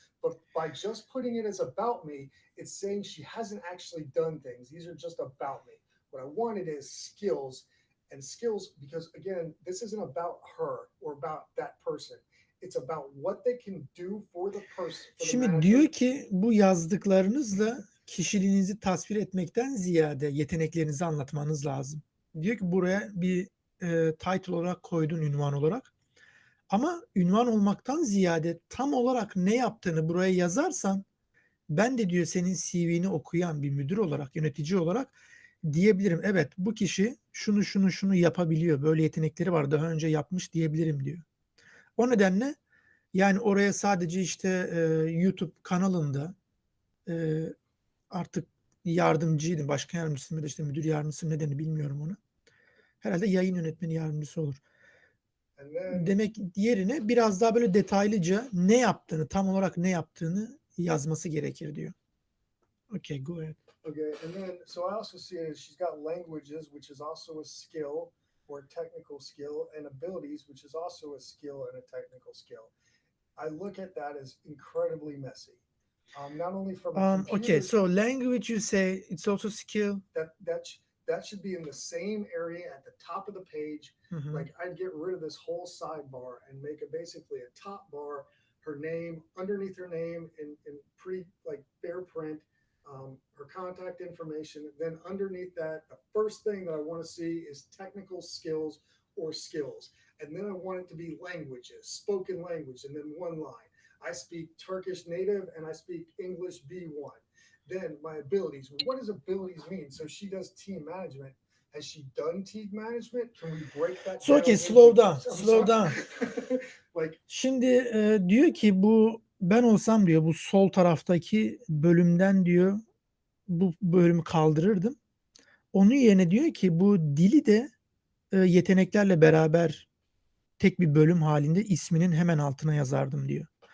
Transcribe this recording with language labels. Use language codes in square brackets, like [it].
[en] But by just putting it as about me, it's saying she hasn't actually done things. These are just about me. What I wanted is skills, and skills, because again, this isn't about her or about that person. It's about what they can do for the person, for the [tr] Şimdi [en] manager. [tr] diyor ki bu yazdıklarınızla kişiliğinizi tasvir etmekten ziyade yeteneklerinizi anlatmanız lazım. Diyor ki buraya bir title olarak koydun, ünvan olarak. Ama ünvan olmaktan ziyade tam olarak ne yaptığını buraya yazarsan ben de diyor senin CV'ni okuyan bir müdür olarak, yönetici olarak diyebilirim. Evet, bu kişi şunu şunu şunu yapabiliyor. Böyle yetenekleri var. Daha önce yapmış diyebilirim diyor. O nedenle yani oraya sadece işte YouTube kanalında artık yardımcıydı. Başkan yardımcısı mı da işte müdür yardımcısı nedeni bilmiyorum onu. Herhalde yayın yönetmeni yardımcısı olur. Demek yerine biraz daha böyle detaylıca ne yaptığını, tam olarak ne yaptığını yazması gerekir diyor. [en] Okay, go ahead. Okay, and then so I also see it as she's got languages, which is also a skill or a technical skill, and abilities, which is also a skill and a technical skill. I look at that as incredibly messy. Not only from a computer. Okay, so language you say it's also skill. That should be in the same area at the top of the page. Like I'd get rid of this whole sidebar and make it basically a top bar, her name, underneath her name in pretty like fair print, her contact information. Then underneath that, the first thing that I want to see is technical skills or skills. And then I want it to be languages, spoken language, and then one line. I speak Turkish native and I speak English B1. Then my abilities. What does abilities mean? So she does team management. Has she done team management? Can we break that So down? okay, slow down, I'm slow down. Like [tr] Şimdi diyor ki bu ben olsam diyor bu sol taraftaki bölümden diyor bu bölümü kaldırırdım. Onun yerine diyor ki bu dili de yeteneklerle beraber tek bir bölüm halinde isminin hemen altına yazardım diyor.